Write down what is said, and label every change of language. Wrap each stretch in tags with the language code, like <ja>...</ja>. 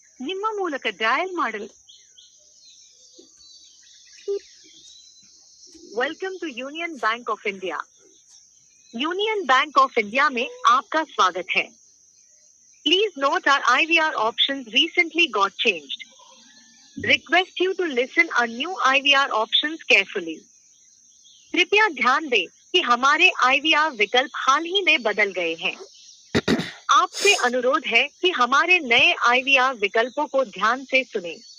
<kn>ನಿಮ್ಮ ಮೂಲಕ ಡಯಲ್ ಮಾಡಲು</kn> <en>Welcome to Union Bank of India.</en> <hi>Union bank of India में आपका स्वागत है।</hi> <en>Please note our IVR options recently got changed. Request you to listen our new IVR options carefully.</en> <hi>कृपया ध्यान दें कि हमारे IVR विकल्प हाल ही में बदल गए हैं। आपसे अनुरोध है कि हमारे नए IVR विकल्पों को ध्यान से सुनें।</hi>